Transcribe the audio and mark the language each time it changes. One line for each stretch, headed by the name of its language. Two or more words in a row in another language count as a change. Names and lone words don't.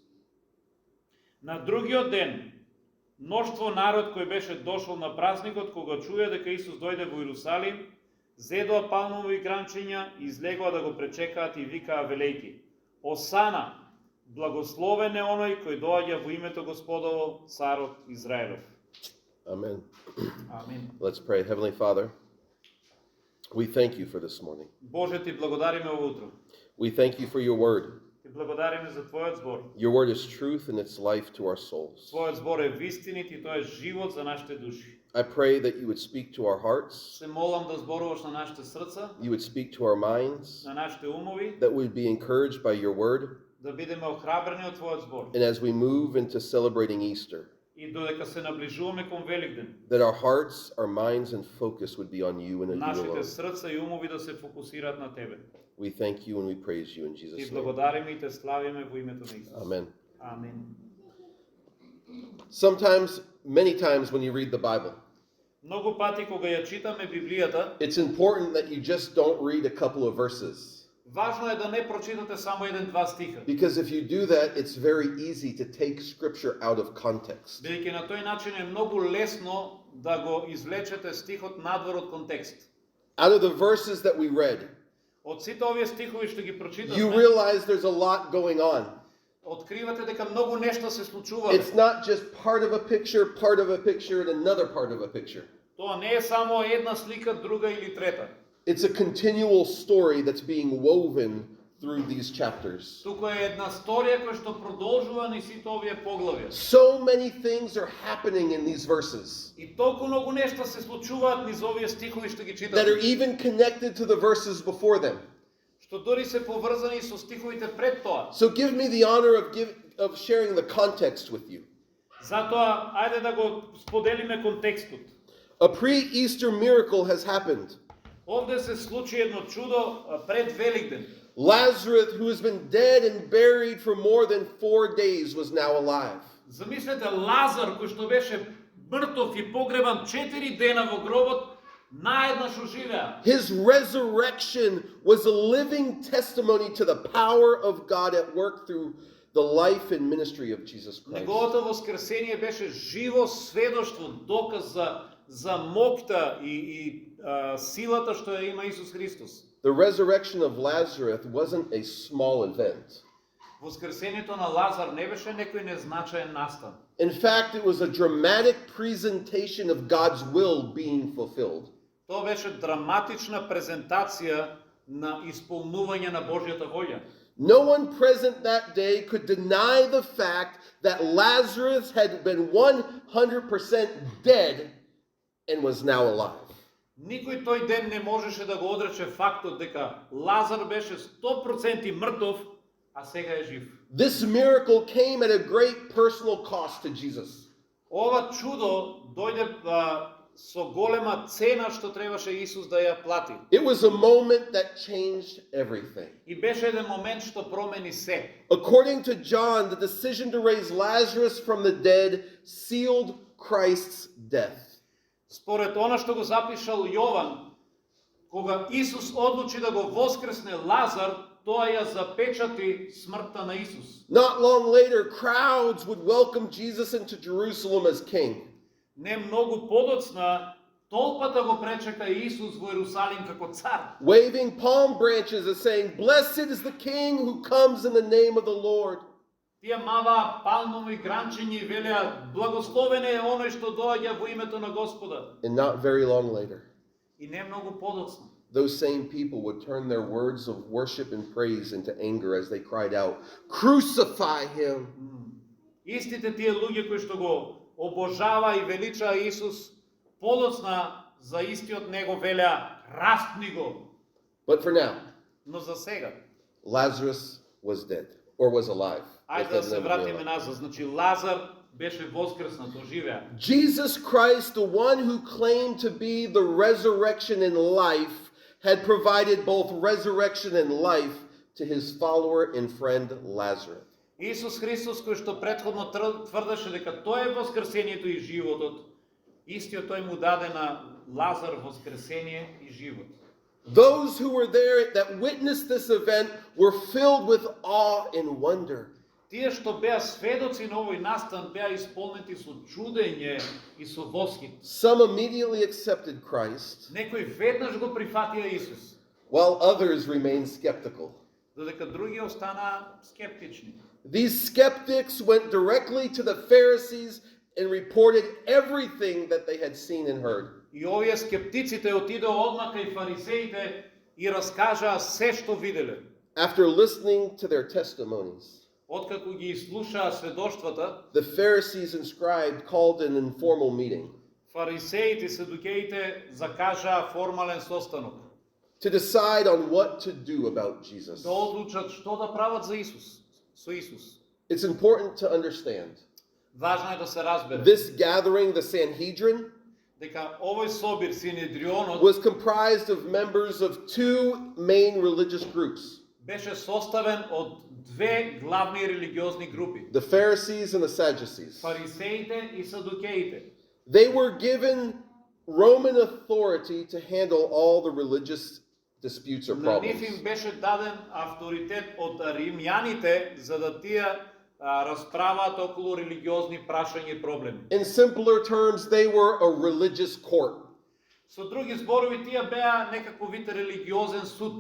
Macedonian: На другиот ден, мноштво народ кој беше дошол на празникот, кога чуја дека Исус дојде во Иерусалим, зедоа палмови гранчиња и излегоа да го пречекаат и викаа велејки: Осана, благословен е оној кој доаѓа во името Господово, царот Израелов.
English: Amen.
Macedonian: Амин.
English: Let's pray. Heavenly Father, we thank you for this morning.
Macedonian: Боже, ти благодариме ово утро.
English: We thank you for your word.
Macedonian: Ти благодариме за твојот збор.
English: Your word is truth and it's life to our souls.
Macedonian: Твојот збор е вистинит и тој е живот за нашите души.
English: I pray that you would speak to our hearts,
Macedonian: Се молам да зборуваш на нашите срца,
English: you would speak to our minds,
Macedonian: на нашите умови,
English: that we'd be encouraged by your word,
Macedonian: да бидеме охрабрени од твојот збор.
English: and as we move into celebrating Easter,
Macedonian: И додека се наближуваме кон Великден,
English: that our hearts, our minds, and focus would be on you and on you
Macedonian: нашите
English: alone.
Macedonian: срца и умови да се фокусираат на тебе.
English: We thank you and we praise you in
Macedonian: Ти
English: Jesus' name.
Macedonian: благодариме и те славиме во името на Исус.
English: Amen.
Macedonian: Амин.
English: Sometimes, many times when you read the Bible,
Macedonian: Многу пати кога ја читаме Библијата,
English: it's important that you just don't read a couple of verses.
Macedonian: важно е да не прочитате само еден-два стиха.
English: Because if you do that, it's very easy to take scripture out of context.
Macedonian: Бидејќи на тој начин е многу лесно да го извлечете стихот надвор од контекст.
English: Out of the verses that we read,
Macedonian: Од сите овие стихови што ги
English: you
Macedonian: прочитавме,
English: realize there's a lot going on.
Macedonian: откривате дека многу нешта се случувале.
English: It's not just part of a picture, and another part of a picture.
Macedonian: Тоа не е само една слика, друга или трета.
English: It's a continual story that's being woven through these chapters.
Macedonian: Туку е една сторија која што продолжува низ сите овие поглавја.
English: So many things are happening in these verses
Macedonian: И толку многу нешта се случуваат низ овие стихови што ги
English: that are
Macedonian: читаме,
English: even connected to the verses before them.
Macedonian: што дори се поврзани со стиховите пред тоа.
English: So give me the honor of sharing the context with you.
Macedonian: Затоа, ајде да го споделиме контекстот.
English: A pre-Easter miracle has happened.
Macedonian: Овде се случи едно чудо пред Великден.
English: Lazarus, who has been dead and buried for more than 4 days, was now alive.
Macedonian: Замислете, Лазар, кој што беше мртов и погребан 4 дена во гробот, наеднаш оживеа.
English: His resurrection was a living testimony to the power of God at work through the life and ministry of Jesus Christ.
Macedonian: Неговото воскресение беше живо сведоштво, доказ за моќта и силата што ја има Исус Христос.
English: The resurrection of Lazarus wasn't a small event.
Macedonian: Воскресението на Лазар не беше некој незначаен настан.
English: In fact, it was a dramatic presentation of God's will being fulfilled.
Macedonian: Тоа беше драматична презентација на исполнување на Божјата волја.
English: No one present that day could deny the fact that Lazarus had been 100% dead and was now alive.
Macedonian: Никој тој ден не можеше да го одрече фактот дека Лазар беше 100% мртов, а сега е жив.
English: This miracle came at a great personal cost to Jesus.
Macedonian: Ова чудо дојде со голема цена што требаше Исус да ја плати.
English: It was a moment that changed everything.
Macedonian: И беше еден момент што промени се.
English: According to John, the decision to raise Lazarus from the dead sealed Christ's death.
Macedonian: Според она што го запишал Јован, кога Исус одлучи да го воскресне Лазар, тоа ја запечати смртта на Исус.
English: Not long later, crowds would welcome Jesus into Jerusalem as king.
Macedonian: Не многу подоцна, толпата го пречека Исус во Ерусалим како цар.
English: Waving palm branches and saying, "Blessed is the king who comes in the name of the Lord."
Macedonian: Тие маваа палмови гранчиња и велеа, благословен е оној што доаѓа во името на Господа.
English: And not very long later,
Macedonian: И не многу подоцна.
English: those same people would turn their words of worship and praise into anger as they cried out, "Crucify him."
Macedonian: Истите тие луѓе кои што го обожава и велича Исус, подоцна за истиот него велеа, растни го.
English: But for now,
Macedonian: Но за сега,
English: Lazarus was dead, or was alive.
Macedonian: ајде да се вратиме назад. Значи Лазар беше воскреснат, оживеа.
English: Jesus Christ, the one who claimed to be the resurrection and life, had provided both resurrection and life to his follower and friend Lazarus.
Macedonian: Исус Христос, кој што претходно тврдеше дека тој е воскресението и животот, истиот тој му даде на Лазар воскресение и живот.
English: Those who were there that witnessed this event were filled with awe and wonder.
Macedonian: Тие што беа сведоци на овој настан беа исполнети со чудење и со восхит.
English: Some immediately accepted Christ,
Macedonian: Некои веднаш го прифатија Исус,
English: while others remained skeptical.
Macedonian: додека други останаа скептични.
English: These skeptics went directly to the Pharisees and reported everything that they had seen and heard.
Macedonian: И овие скептиците отидоа одма кај фарисеите и раскажаа се што виделе.
English: After listening to their testimonies,
Macedonian: Откако ги слушаа сведоштвата,
English: the Pharisees and scribes called an informal meeting
Macedonian: фарисеите и садукеите закажаа формален состанок
English: to decide on what to do about Jesus.
Macedonian: да одлучат што да прават за Исус, со Исус.
English: It's important to understand.
Macedonian: Важно е да се разбере
English: This gathering, the Sanhedrin,
Macedonian: дека овој собир Синедрионот
English: was comprised of members of two main religious groups,
Macedonian: беше составен од две главни религиозни групи:
English: the Pharisees and the Sadducees.
Macedonian: фарисеите и садукеите.
English: They were given Roman authority to handle all the religious disputes or
Macedonian: На нив
English: problems.
Macedonian: им беше даден авторитет од римјаните за да тие расправаат околу религиозни прашања и проблеми.
English: In simpler terms, they were a religious court.
Macedonian: Со други зборови, тие беа некако вид религиозен суд.